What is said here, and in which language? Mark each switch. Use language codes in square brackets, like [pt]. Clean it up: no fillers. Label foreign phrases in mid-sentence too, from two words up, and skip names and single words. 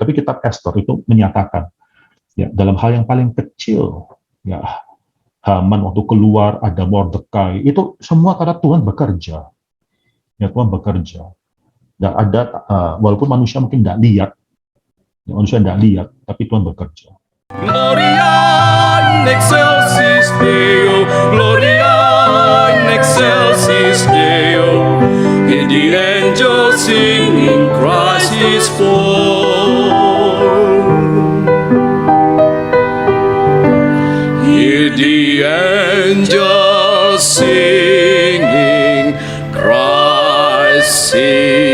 [id] Tapi kitab Esther itu menyatakan ya dalam hal yang paling kecil ya Haman waktu keluar ada Mordekai itu semua karena Tuhan bekerja. Ya Tuhan bekerja. Dan ada walaupun manusia mungkin tidak lihat, tapi Tuhan bekerja. [la] Gloria in excelsis Deo, Gloria in excelsis Deo. [en] Hear the angels singing, Christ is born. Hear the angels singing, Christ is